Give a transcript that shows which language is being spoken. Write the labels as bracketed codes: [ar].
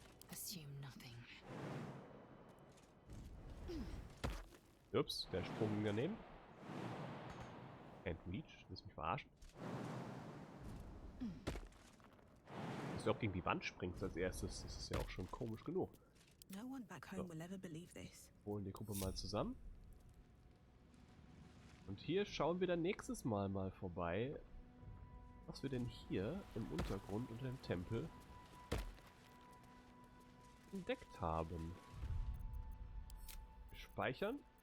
[en] Assume nothing. [de] Ups, der Sprung ging daneben. [en] Can't reach, [de] willst du mich verarschen? Dass du auch gegen die Wand springst als erstes, das ist ja auch schon komisch genug. [en] No one back home will ever believe this. [de] Holen die Gruppe mal zusammen. Und hier schauen wir dann nächstes Mal vorbei, was wir denn hier im Untergrund unter dem Tempel entdeckt haben. Wir speichern.